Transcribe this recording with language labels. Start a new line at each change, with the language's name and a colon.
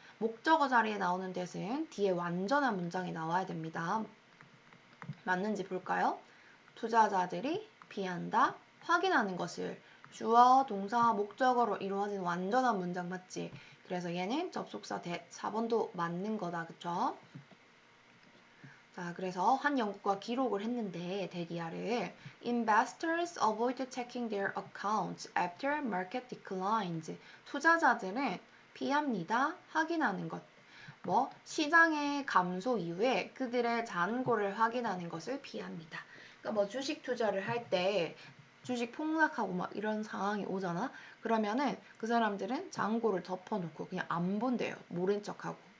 Korean: 목적어 자리에 나오는 that은 뒤에 완전한 문장이 나와야 됩니다. 맞는지 볼까요? 투자자들이 비한다, 확인하는 것을 주어, 동사, 목적어로 이루어진 완전한 문장 맞지? 그래서 얘는 접속사 that 4번도 맞는 거다. 그쵸? 자, 그래서 한 연구가 기록을 했는데 데디아를
English: Investors avoid checking their accounts after market declines.
Korean: 투자자들은 피합니다. 확인하는 것. 뭐 시장의 감소 이후에 그들의 잔고를 확인하는 것을 피합니다. 그러니까 뭐 주식 투자를 할 때 주식 폭락하고 막 이런 상황이 오잖아. 그러면은 그 사람들은 잔고를 덮어놓고 그냥 안 본대요. 모른 척하고.